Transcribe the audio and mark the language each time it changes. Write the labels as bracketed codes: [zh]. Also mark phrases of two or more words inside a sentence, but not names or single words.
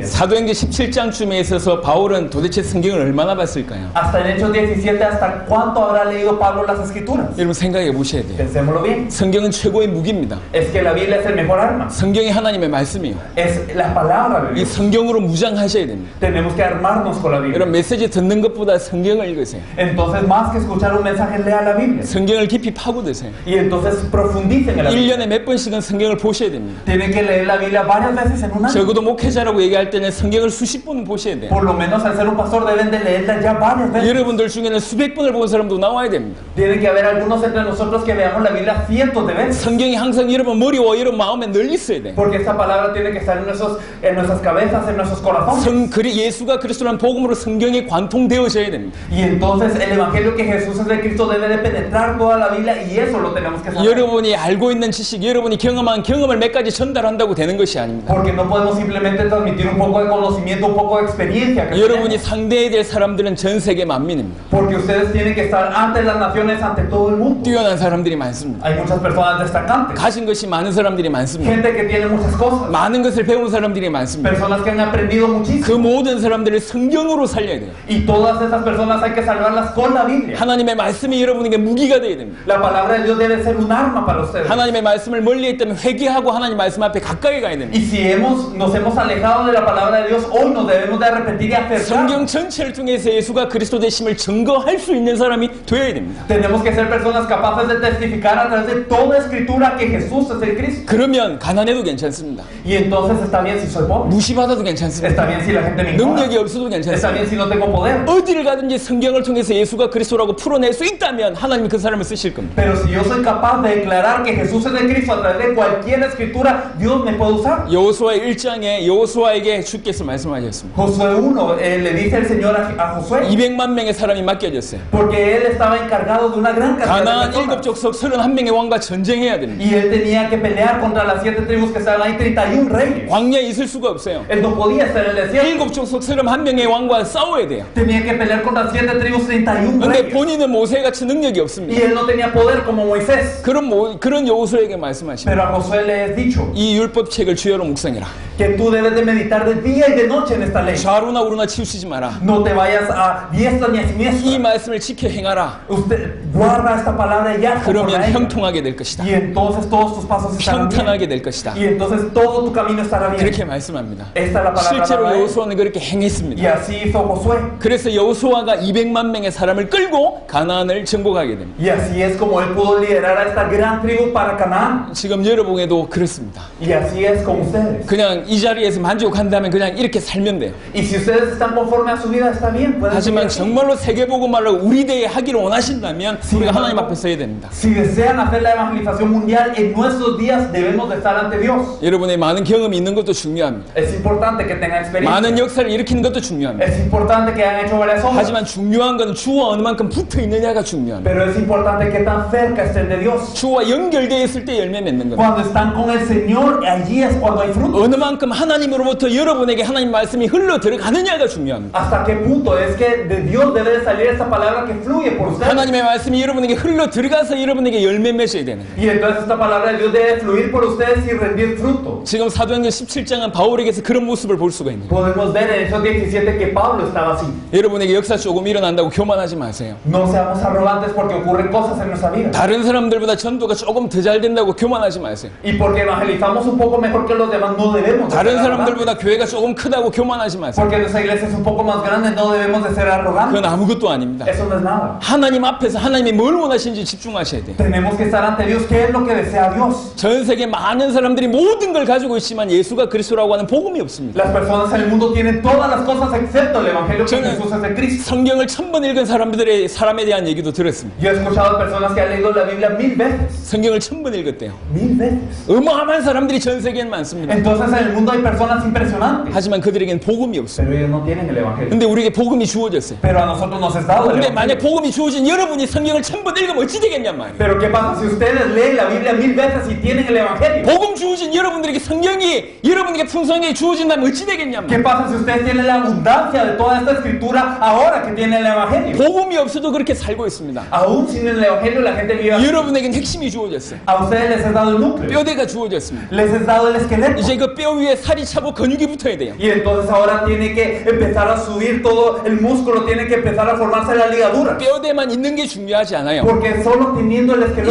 [ko] 사도행전 17장쯤에 있어서 바울은 도대체 성경을 얼마나 봤을까요? [es] Hasta en Hechos 17, ¿hasta cuánto habrá leído Pablo las Escrituras? [ko] 여러분 생각해 보셔야 돼요. [es] Pensémoslo bien. [ko] 성경은 최고의 무기입니다. [es] Es que la Biblia es el mejor arma. [ko] 성경이 하나님의 말씀이요. [es] Es la palabra de [ko] 이 [es] Dios. [ko] 성경으로 무장하셔야 됩니다. [es] Tenemos que armarnos con la Biblia. [ko] 여러분 메시지 듣는 것보다 성경을 읽으세요. [es] Entonces, más que escuchar un mensaje, lea la Biblia. [ko] 성경을 깊이 파고드세요. [es] Y entonces profundicen en la Biblia. [ko] 1년에 몇 번씩은 성경을 보셔야 됩니다. [es] Tienen que leer la Biblia varias veces en un año. [ko] 적어도 목회자라고 얘기할 때는 성경을 수십 번은 보셔야 돼요. [es] Por lo menos al ser un pastor deben de leerla ya varias veces. [ko] 여러분들 중에는 수백 번을 본 사람도 나와야 됩니다. [es] Tienen que haber algunos entre nosotros que veamos la Biblia cientos de veces. [ko] 성경이 항상 여러분 머리와 여러분 마음에 늘 있어야 돼요. [es] Porque esta palabra tiene que estar en nuestras cabezas, en nuestros corazones. [ko] 예수가 그리스도라는 복음으로 성경이 관통되어져야 됩니다. [es] Y entonces el evangelio que Jesús es el Cristo debe de penetrar toda la Biblia y eso lo tenemos que saber. [ko] 여러분이 알고 있는 지식, 여러분이 경험한 경험을 몇 가지 전달한다고 되는 것이 아닙니다. [es] Porque no podemos simplemente transmitir un poco de conocimiento, un poco de experiencia. Que [ko] 여러분이 [es] tenemos. [ko] 상대해야 될 사람들은 전 세계 만민입니다. [es] Porque ustedes tienen que estar ante las naciones, ante todo el mundo. [ko] 뛰어난 사람들이 많습니다. [es] Hay muchas personas destacantes. [ko] 가진 것이 많은 사람들이 많습니다. [es] Gente que tiene muchas cosas. [ko] 많은 것을 배운 사람들이 많습니다. [es] Personas que han aprendido [ko] 그 [es] muchísimo. [ko] 모든 사람들을 성경으로 살려야 돼요. [es] Y todas esas personas hay que salvarlas con la Biblia. [ko] 하나님의 말씀이 여러분에게 무기가 되어야 됩니다. [es] La palabra de Dios debe ser un arma para ustedes. [ko] 하나님의 말씀을 멀리 했다면 회개하고 하나님 말씀 앞에 가까이 가야 됩니다. [es] Y si nos hemos alejado de la palabra de Dios, hoy nos debemos de arrepentir y [ko] 성경 [es] acercarnos. [ko] 전체를 통해서 예수가 그리스도 되심을 증거할 수 있는 사람이 되어야 됩니다. [es] Tenemos que ser personas capaces de testificar a través de toda escritura que Jesús es el Cristo. [ko] 그러면 가난해도 괜찮습니다. [es] Y entonces está bien si soy pobre. [ko] 무시받아도 괜찮습니다. [es] Está bien si la gente me ignora. [ko] 능력이 없어도 [es] Está [ko] 괜찮습니다. [es] bien si no tengo poder. [ko] 어디를 가든지 성경을 통해서 예수가 그리스도라고 풀어낼 수 있다면 하나님이 그 사람을 쓰실 겁니다. [es] Pero si yo soy capaz de declarar que Jesús es el Cristo a través de cualquier escritura, Dios me puede usar. [ko] 여호수아 1장에 여호수아에게 주께서 말씀하셨습니다. [es] Josué 1 le dice el Señor a Josué, [ko] 200만 명의 사람이 맡겨졌어요. [es] porque él estaba encargado de una gran cantidad [ko] 가나안 [es] de personas. [ko] 7족속 31명의 왕과 전쟁해야 됩니다. [es] Y él tenía que pelear contra las 7 tribus que estaban ahí, 31 reyes. [ko] 광야에 있을 수가 없어요. [es] Él no podía estar en el desierto. [ko] 7족속 31명의 왕과 싸워야 돼요. [es] Tenía que pelear contra 7 tribus, 31 [ko] 근데 [es] reyes. [ko] 본인은 모세같이 능력이 [es] Y [ko] 없습니다. [es] él no tenía poder como Moisés. [ko] 그런 여호수아에게 말씀하십니다. [es] Pero a Josué le es dicho, [ko] 이 율법책을 주여로 묵상해라. [es] que tú debes de meditar de día y de noche en esta ley. [ko] 좌로나 우로나 치우치지 마라. [es] No te vayas a diestra ni a [ko] 이 [es] siniestra. [ko] 말씀을 지켜 행하라. [es] Usted guarda esta palabra y ya [ko] 그러면 형통하게 될 것이다. [es] y entonces todos tus pasos estarán bien. [ko] 평탄하게 될 것이다. [es] Y entonces todo tu camino estará bien. [ko] 그렇게 말씀합니다. [es] Esta es la palabra [ko] 실제로 [es] de [ko] 여호수아는 그렇게 [es] y [ko] 행했습니다. [es] así hizo Josué. [ko] 그래서 여호수아가 200만 명의 사람을 끌고 가나안을 정복하게 됩니다. [es] Y así es como él pudo liderar a esta gran tribu para Canaán. [ko] 지금 여러분에도 그렇습니다. [es] Y así es con ustedes. 그냥 이 자리에서 만족한다면 그냥 이렇게 살면 돼요. Y si ustedes están conforme a su vida, está bien. Pueden seguir [ko] 하지만 [es] así. [ko] 정말로 세계복음화를 우리 대에 하기를 원하신다면 우리가 하나님 앞에 서야 됩니다. [es] Si desean hacer la evangelización mundial en nuestros días, debemos de estar ante Dios. [ko] 여러분의 많은 경험이 있는 것도 중요합니다. [es] Es importante que tengan experiencia. [ko] 많은 역사를 일으키는 것도 중요합니다. [es] Es importante que hayan hecho varias obras. [ko] 하지만 중요한 건 주와 어느 만큼 붙어 있느냐가 중요합니다. [es] Pero es importante que tan cerca estén de Dios. [ko] 주와 연결되어 있을 때 열매 맺는 겁니다. [es] Cuando están con el Señor, allí es cuando hay fruto. [ko] 어느 만큼 하나님으로부터 여러분에게 하나님 말씀이 흘러 들어가느냐가 중요합니다. [es] ¿Hasta qué punto es que de Dios debe de salir esta palabra que fluye por ustedes? [ko] 하나님의 말씀이 여러분에게 흘러 들어가서 여러분에게 열매 맺어야 되는 거예요. [es] Y entonces esta palabra de Dios debe fluir por ustedes y rendir fruto. [ko] 지금 사도행전 17장은 바울에게서 그런 모습을 볼 수가 있는 거예요. [es] Podemos ver en Hechos 17 que Pablo estaba así. [ko] 여러분에게 역사 조금 일어난다고 교만하지 마세요. [es] No seamos arrogantes porque ocurren cosas en nuestra vida. [ko] 다른 사람들보다 전도가 조금 더 잘 된다고 교만하지 마세요. [es] Y porque evangelizamos un poco mejor que los demás, no debemos de ser [ko] 다른 [es] arrogantes. [ko] 사람들보다 교회가 조금 크다고 교만하지 마세요. [es] Porque nuestra iglesia es un poco más grande, no debemos de ser arrogantes. [ko] 그건 아무것도 아닙니다. [es] Eso no es nada. [ko] 하나님 앞에서 하나님이 뭘 원하시는지 집중하셔야 돼요. [es] Tenemos que estar ante Dios. ¿Qué es lo que desea Dios? [ko] 전 세계 많은 사람들이 모든 걸 가지고 있지만 예수가 그리스도라고 하는 복음이 없습니다. [es] Las personas en el mundo tienen todas las cosas excepto el evangelio que [ko] 저는 [es] Jesús es de Cristo. [ko] 성경을 1000번 읽은 사람에 대한 얘기도 들었습니다. [es] Yo he escuchado personas que han leído la Biblia 1000 veces. [ko] 성경을 1000번 읽었대요. [es] 1000 veces. [ko] 어마어마한 사람들이 전 세계엔 많습니다. [es] Entonces en el mundo hay personas impresionantes. [ko] 하지만 그들에겐 복음이 없어요. [es] Pero ellos no tienen el evangelio. [ko] 근데 우리에게 복음이 주어졌어요. [es] Pero a nosotros nos es dado el [ko] 근데 [es] evangelio. [ko] 만약 복음이 주어진 여러분이 성경을 1000번 읽으면 어찌 되겠냔 말이에요. [es] Pero ¿qué pasa si ustedes leen la Biblia 1000 veces y tienen el evangelio? [ko] 복음 주어진 여러분들에게 성경이 여러분에게 풍성하게 주어진다면 어찌 되겠냔 [es] ¿Qué [ko] 말이에요. [es] pasa si ustedes tienen la abundancia de toda esta escritura ahora que tienen el evangelio? [ko] 복음이 없어도 그렇게 살고 있습니다. [es] Aún sin el evangelio la gente vive así. [ko] 여러분에게는 핵심이 주어졌어요. [es] A ustedes les es dado el núcleo. [ko] 뼈대가 주어졌습니다. [es] Les es dado el esqueleto. [ko] 이제 그 뼈 위에 살이 차고 근육이 붙어야 돼요. [es] Y entonces ahora tiene que empezar a subir todo el músculo, tiene que empezar a formarse la ligadura. [ko] 뼈대만 있는 게 중요하지 않아요. [es] Porque solo teniendo el esqueleto